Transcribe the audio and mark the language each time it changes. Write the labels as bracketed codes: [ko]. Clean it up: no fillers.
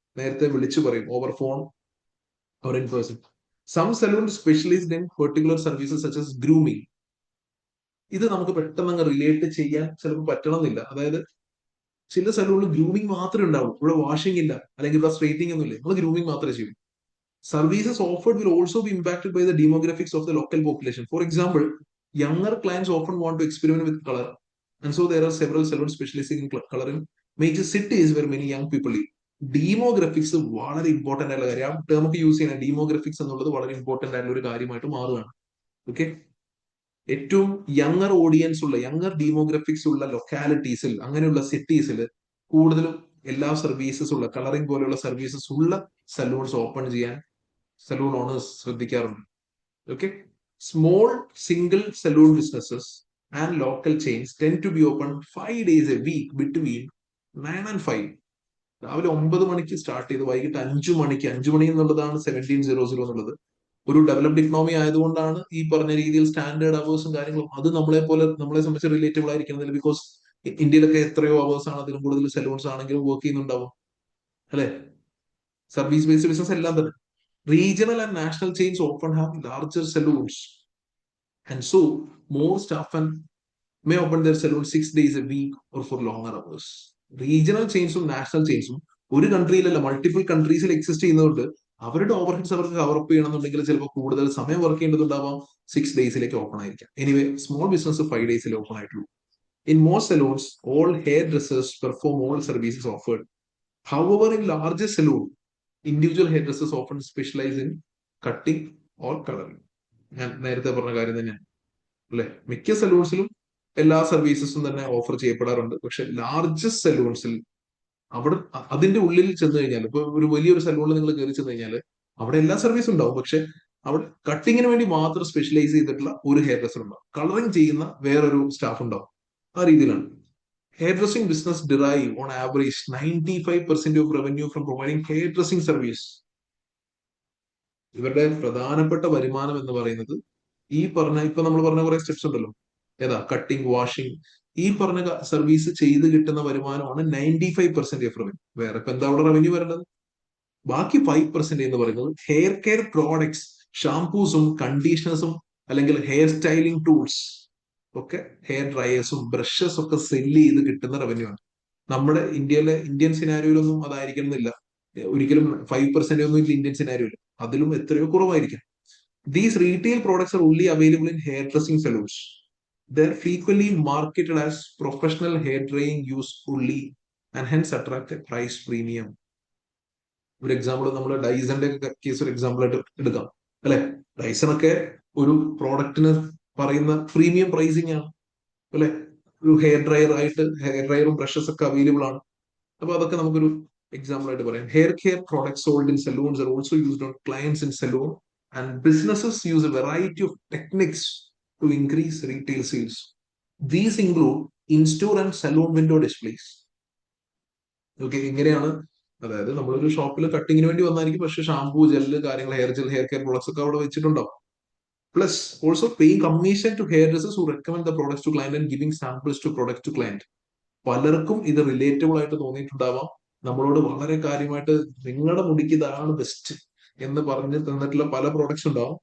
[ml] നേരത്തെ വിളിച്ചു പറയും, [en] Over phone or in person. Some salon specialized in particular services such as grooming. [ml] ഇത് നമുക്ക് പെട്ടെന്ന് അങ്ങ് റിലേറ്റ് ചെയ്യാൻ ചിലപ്പോൾ പറ്റണമെന്നില്ല. അതായത് ചില സലൂണിൽ ഗ്രൂമിംഗ് മാത്രമേ ഉണ്ടാവൂ, ഇവിടെ വാഷിംഗ് ഇല്ല അല്ലെങ്കിൽ ഇവിടെ സ്ട്രൈറ്റിംഗ് ഒന്നും ഇല്ല, നമ്മൾ ഗ്രൂമിംഗ് മാത്രമേ ചെയ്യൂ. [en] Services offered will also be impacted by the demographics of the local population. For example, younger clients often want to experiment with color, and so there are several salons specializing in coloring major cities where many young people live. [ml] ഡീമോഗ്രഫിക്സ് വളരെ important ആയിട്ടുള്ള കാര്യം. ആ term ഒക്കെ use ചെയ്യുന്ന ഡീമോഗ്രഫിക്സ് എന്നുള്ളത് വളരെ important ആയിട്ടുള്ള ഒരു കാര്യമായിട്ട് മാറുകയാണ്. ഓക്കെ, ഏറ്റവും യങ്ങർ ഓഡിയൻസ് ഉള്ള യങ്ങർ ഡീമോഗ്രഫിക്സ് ഉള്ള ലൊക്കാലിറ്റീസിൽ, അങ്ങനെയുള്ള സിറ്റീസിൽ കൂടുതലും എല്ലാ സർവീസസ് ഉള്ള കളറിംഗ് പോലെയുള്ള സർവീസസ് ഉള്ള സലൂൺസ് ഓപ്പൺ ചെയ്യാൻ സലൂൺ ഓണേഴ്സ് ശ്രദ്ധിക്കാറുണ്ട്. [en] Okay, small single salon businesses and local chains tend to be open 5 days a week between 9 and 5. [ml] രാവിലെ 9 മണിക്ക് സ്റ്റാർട്ട് ചെയ്ത് വൈകിട്ട് 5 മണിക്ക്. 5 മണി എന്നുള്ളതാണ് 1700 എന്നുള്ളത്. ഒരു ഡെവലപ്ഡ് ഇക്കണോമി ആയതുകൊണ്ടാണ് ഈ പറഞ്ഞ രീതിയിൽ സ്റ്റാൻഡേർഡ് അവേഴ്സും കാര്യങ്ങളും അത് നമ്മളെ സംബന്ധിച്ച് റിലേറ്റബിൾ ആയിരിക്കുന്നില്ല. ബിക്കോസ് ഇന്ത്യയിലൊക്കെ എത്രയോ അവേഴ്സ് ആണ്, അതിലും കൂടുതൽ സലൂൺസ് ആണെങ്കിലും വർക്ക് ചെയ്യുന്നുണ്ടാവും അല്ലെ. സർവീസ് ബേസ്ഡ് ബിസിനസ് എല്ലാം തന്നെ. [en] Regional and national chains often have larger saloons, and so more staff and may open their saloon 6 days a week or for longer hours. [ml] Regional chains ഉം national ചെയിൻസും ഒരു കൺട്രിയിലല്ല multiple കൺട്രീസിൽ exist ചെയ്യുന്നതുകൊണ്ട് അവരുടെ overheads അവർക്ക് cover up ചെയ്യണമെന്നുണ്ടെങ്കിൽ ചിലപ്പോൾ കൂടുതൽ സമയം work ചെയ്യേണ്ടതുണ്ടാവാം. 6 ഡേയ്സിലേക്ക് open ആയിരിക്കാം. എനിവേ സ്മോൾ ബിസിനസ് 5 ഡേയ്സിൽ ഓപ്പൺ ആയിട്ടുള്ളൂ. [en] In most salons, all hairdressers perform all services offered. However, in larger saloon, individual hairdressers often specialize in cutting or coloring. [ml] ഞാൻ നേരത്തെ പറഞ്ഞ കാര്യം തന്നെയാണ് അല്ലെ. മിക്ക സലൂൺസിലും എല്ലാ സർവീസസും തന്നെ ഓഫർ ചെയ്യപ്പെടാറുണ്ട്. പക്ഷെ ലാർജസ്റ്റ് സലൂൺസിൽ അവിടെ അതിന്റെ ഉള്ളിൽ ചെന്ന് കഴിഞ്ഞാൽ, ഇപ്പൊ ഒരു വലിയൊരു സലൂണിൽ നിങ്ങൾ കയറി ചെന്ന് കഴിഞ്ഞാൽ അവിടെ എല്ലാ സർവീസും ഉണ്ടാവും. പക്ഷെ അവിടെ കട്ടിങ്ങിന് വേണ്ടി മാത്രം സ്പെഷ്യലൈസ് ചെയ്തിട്ടുള്ള ഒരു ഹെയർ ഡ്രസ്സർ ഉണ്ടാവും, കളറിംഗ് ചെയ്യുന്ന വേറൊരു സ്റ്റാഫ് ഉണ്ടാവും. ആ രീതിയിലാണ്. [en] Hairdressing business derive on average 95% of revenue from providing hairdressing service. [ml] ഇവരുടെ പ്രധാനപ്പെട്ട വരുമാനം എന്ന് പറയുന്നത് ഇപ്പൊ നമ്മൾ പറഞ്ഞ കുറെ സ്റ്റെപ്സ് ഉണ്ടല്ലോ, ഏതാ കട്ടിങ്, വാഷിംഗ്, ഈ പറഞ്ഞ സർവീസ് ചെയ്ത് കിട്ടുന്ന വരുമാനമാണ് 95% ഓഫ് റവന്യൂ. വേറെ ഇപ്പൊ എന്താ അവിടെ റവന്യൂ വരേണ്ടത്? ബാക്കി 5% എന്ന് പറയുന്നത് ഹെയർ കെയർ പ്രോഡക്ട്സ്, ഷാംപൂസും കണ്ടീഷണേഴ്സും അല്ലെങ്കിൽ ഹെയർ സ്റ്റൈലിംഗ് ടൂൾസ് ഒക്കെ, ഹെയർ ഡ്രയേഴ്സും ബ്രഷസ് ഒക്കെ സെല്ല് ചെയ്ത് കിട്ടുന്ന റവന്യൂ ആണ്. നമ്മുടെ ഇന്ത്യൻ സിനാരിയോയിലൊന്നും അതായിരിക്കണമെന്നില്ല. ഒരിക്കലും 5% ഒന്നും ഇല്ല ഇന്ത്യൻ സിനാരിയോയിൽ, അതിലും എത്രയോ കുറവായിരിക്കും. [en] These retail products are only available in hairdressing salons. They're frequently marketed as professional hair drying use only and hence attract a price premium. [ml] ഒരു എക്സാമ്പിൾ നമ്മൾ ഡൈസന്റെ കേസ് ഒരു എക്സാമ്പിൾ ആയിട്ട് എടുക്കാം അല്ലെ. ഡൈസൺ ഒക്കെ ഒരു പ്രോഡക്റ്റിന് പറയുന്ന പ്രീമിയം പ്രൈസിങ് ആണ് അല്ലെ. ഒരു ഹെയർ ഡ്രയർ ആയിട്ട് ഹെയർ ഡ്രയറും ബ്രഷസ് ഒക്കെ അവൈലബിൾ ആണ്. അപ്പൊ അതൊക്കെ നമുക്കൊരു എക്സാമ്പിൾ ആയിട്ട് പറയാം. [en] Hair care products sold in salons are also used on clients in salon and businesses use a variety of techniques to increase retail sales. These include in-store and salon window displays. [ml] Okay, ഇങ്ങനെയാണ്. അതായത് നമ്മളൊരു ഷോപ്പിൽ കട്ടിങ്ങിന് വേണ്ടി വന്നായിരിക്കും, പക്ഷെ shampoo, gel, കാര്യങ്ങൾ, hair gel, hair care products ഒക്കെ അവിടെ വെച്ചിട്ടുണ്ടാവും. [en] Plus also paying commission to hair dressers who recommend the products to client and giving samples to product to client. [ml] പലർക്കും ഇത് റിലേറ്റബിൾ ആയിട്ട് തോന്നിയിട്ടുണ്ടാവാം. നമ്മളോട് വളരെ കാര്യമായിട്ട് നിങ്ങളുടെ മുടിക്ക് ഇതാണ് ബെസ്റ്റ് എന്ന് പറഞ്ഞ് തന്നിട്ടുള്ള പല പ്രോഡക്ട്സ് ഉണ്ടാവും.